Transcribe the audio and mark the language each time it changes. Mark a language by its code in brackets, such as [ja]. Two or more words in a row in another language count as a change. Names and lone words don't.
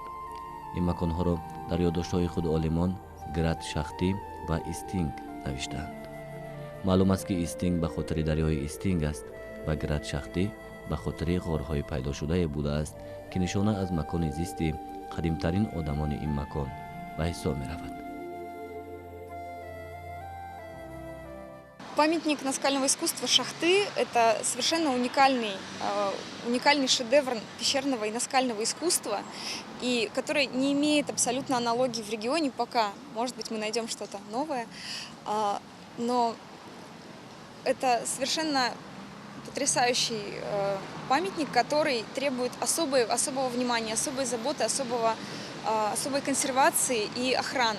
[tg] ин маконҳоро дар ёддоштҳои худ олимон град шахтӣ ва истинг навиштаанд. маълум аст ки истинг ба хотири дарёи истинг аст ва град шахтӣ ба хотири ғорҳои пайдошудае будааст ки нишона аз макони зисти қадимтарин одамони ин макон ба ҳисоб меравад. [ru] Памятник наскального искусства Шахты – это совершенно уникальный шедевр пещерного и наскального искусства, и который не имеет абсолютно аналогии в регионе пока. Может быть, мы найдем что-то новое, но это совершенно потрясающий памятник, который требует особого внимания, особой заботы, особой консервации и охраны.